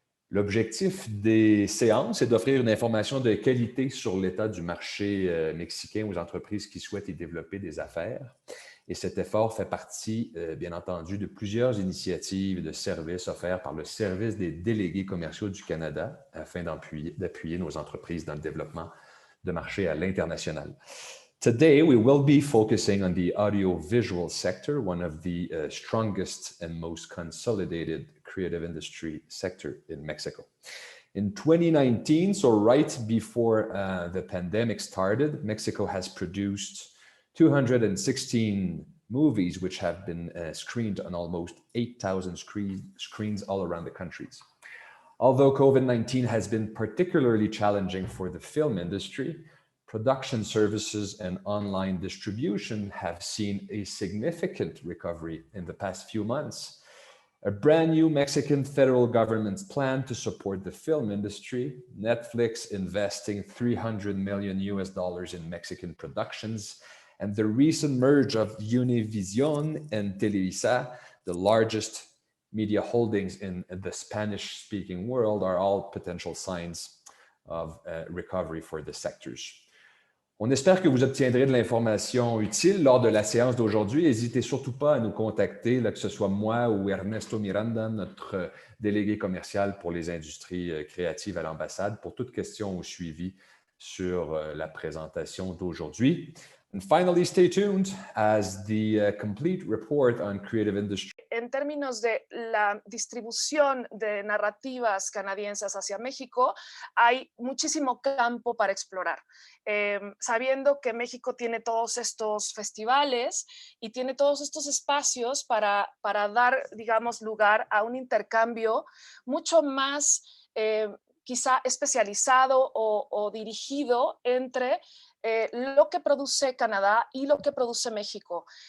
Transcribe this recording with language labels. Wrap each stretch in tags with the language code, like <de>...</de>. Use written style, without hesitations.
<fr>L'objectif des séances est d'offrir une information de qualité sur l'état du marché mexicain aux entreprises qui souhaitent y développer des affaires. Et cet effort fait partie, bien entendu, de plusieurs initiatives de services offerts par le Service des délégués commerciaux du Canada afin d'appuyer nos entreprises dans le développement de marchés à l'international.</fr> <en>Today, we will be focusing on the audiovisual sector, one of the strongest and most consolidated creative industry sector in Mexico. In 2019, so right before the pandemic started, Mexico has produced 216 movies, which have been screened on almost 8,000 screens all around the countries. Although COVID-19 has been particularly challenging for the film industry, production services and online distribution have seen a significant recovery in the past few months. A brand new Mexican federal government's plan to support the film industry, Netflix investing $300 million in Mexican productions, and the recent merge of Univision and Televisa, the largest media holdings in the Spanish-speaking world, are all potential signs of recovery for the sectors.</en> <fr>On espère que vous obtiendrez de l'information utile lors de la séance d'aujourd'hui. N'hésitez surtout pas à nous contacter, là, que ce soit moi ou Ernesto Miranda, notre délégué commercial pour les industries créatives à l'ambassade, pour toute question ou suivi sur la présentation d'aujourd'hui.</fr> <en>And finally, stay tuned as the complete report on creative industry.</en> <es>En términos de la distribución de narrativas canadienses hacia México, hay muchísimo campo para explorar. Sabiendo que México tiene todos estos festivales y tiene todos estos espacios para dar, digamos, lugar a un intercambio mucho más quizá especializado o dirigido entre lo que produce Canadá y lo que produce México.</es>